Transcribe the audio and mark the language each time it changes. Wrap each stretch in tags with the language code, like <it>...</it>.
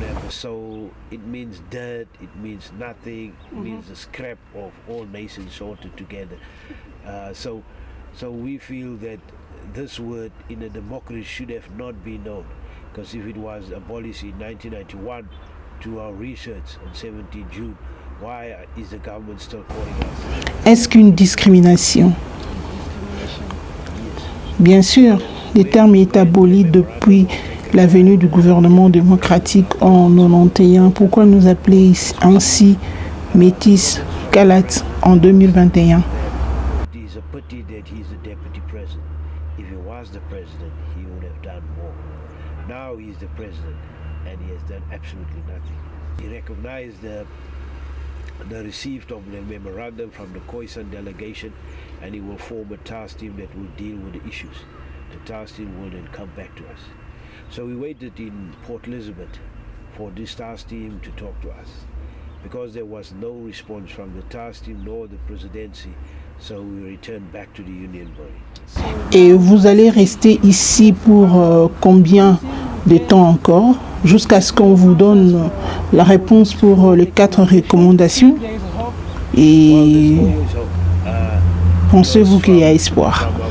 <en>so it means dirt, it means nothing, it means the scrap of all nations sorted together. So we feel that this word in a democracy should have not been known, because if it was abolished in 1991 to our research on 17 June, why is the government still calling us?</en> <fr>Est-ce qu'une discrimination? Bien sûr, le terme est aboli depuis la venue du gouvernement démocratique en 1991. Pourquoi nous appeler ainsi métis, kalate en 2021?</fr> <en>It is a pity that he's the deputy president. If he was the president, he would have done more. Now he's the president and he has done absolutely nothing. He recognized the receipt of the memorandum from the Khoisan delegation, and he will form a task team that will deal with the issues. The task team will then come back to us. So we waited in Port Elizabeth for this task team to talk to us. Because there was no response from the task team nor the presidency, so we returned back to the union body.</en> <fr>Et vous allez rester ici pour combien de temps encore, jusqu'à ce qu'on vous donne la réponse pour les 4 recommandations? Et pensez-vous qu'il y a espoir?</fr>